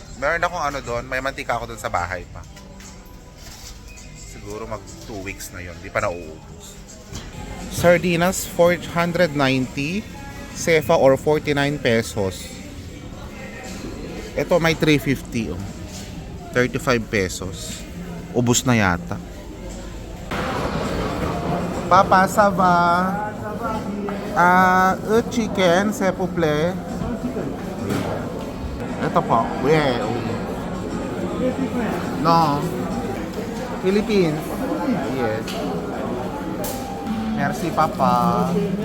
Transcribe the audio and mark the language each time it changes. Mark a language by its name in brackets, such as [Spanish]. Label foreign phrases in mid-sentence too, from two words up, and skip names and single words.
[Filipino] Meron akong doon, may mantika ako doon sa bahay pa. Siguro mag 2 weeks na yon, di pa nauubos. Sardinas 490, Cefa or 49 pesos. Ito may 350 35 pesos. Ubus na yata. [French] Papa, ça va? Chicken, s'il vous plaît. [Filipino] Ito po. [English] No. Philippines. [French] Yes. Merci, Papa.